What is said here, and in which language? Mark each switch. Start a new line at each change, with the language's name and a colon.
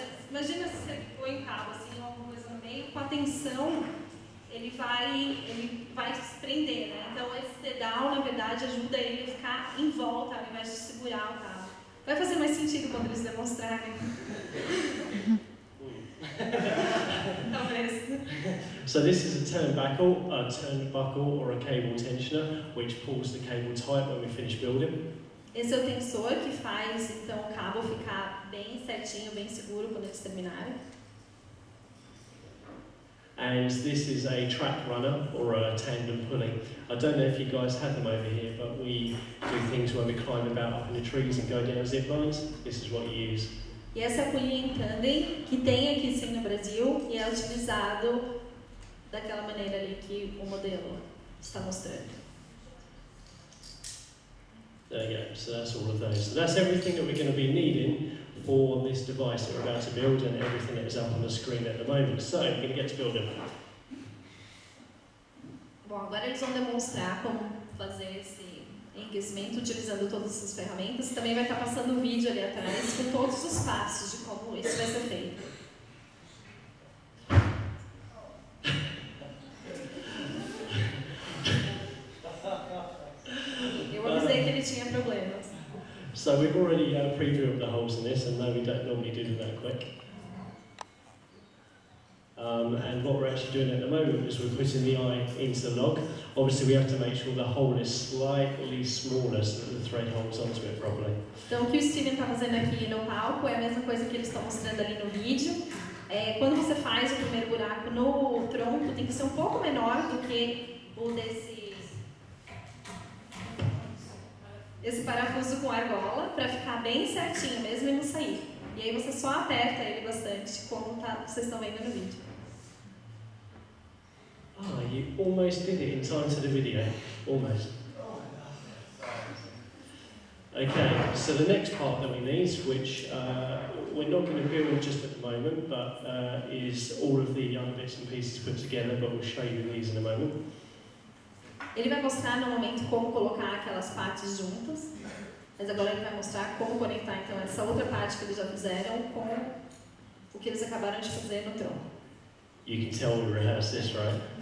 Portuguese: imagina se você põe o cabo assim, alguma coisa no meio, com a tensão, ele vai se prender, né? Então esse dedal, na verdade, ajuda ele a ficar em volta, ao invés de segurar o cabo. Vai fazer mais sentido quando eles demonstrarem. Talvez.
English: So this is a turnbuckle or a cable tensioner, which pulls the cable tight when we finish building.
Portuguese: Esse é o tensor que faz então o cabo ficar bem certinho, bem seguro quando eles terminarem.
English: And this is a track runner or a tandem pulley. I don't know if you guys have them over here, but we do things where we climb about up in the trees and go down zip lines. This is what you use.
Portuguese: E essa é a polia em tandem, que tem aqui sim no Brasil, e é utilizado daquela maneira ali que o modelo está mostrando.
English: There you go, so that's all of those. So that's everything that we're going to be needing for this device that we're about to build and everything that is up on the screen at the moment. So, we're going to get to building.
Portuguese: Bom, agora eles vão demonstrar como fazer esse enriquecimento utilizando todas essas ferramentas. Também vai estar passando um vídeo ali atrás com todos os passos de como isso vai ser feito. Eu avisei que ele tinha problemas.
English: So we've already pre-drilled the holes in this, and no, we don't normally do them that quick. And what we're actually doing at the moment is we're putting the eye into the log. Obviously we have to make sure the hole is slightly smaller so that the thread holds onto it properly.
Portuguese: Então o que o Steven está fazendo aqui no palco é a mesma coisa que eles estão mostrando ali no vídeo. Quando você faz o primeiro buraco no tronco, tem que ser um pouco menor do que o esse parafuso com argola, para ficar bem certinho mesmo e não sair. E aí você só aperta ele bastante, como vocês estão vendo no vídeo.
English: Ah, you almost did it in time to the video. Almost. Okay, so the next part that we need, which we're not going to build just at the moment, but is all of the other bits and pieces put together, but we'll show you these in a moment.
Portuguese: Ele vai mostrar no momento como colocar aquelas partes juntas, mas agora ele vai mostrar como conectar então essa outra parte que eles já fizeram com o que eles acabaram de fazer no tronco.
English: You can tell we rehearsed this, right?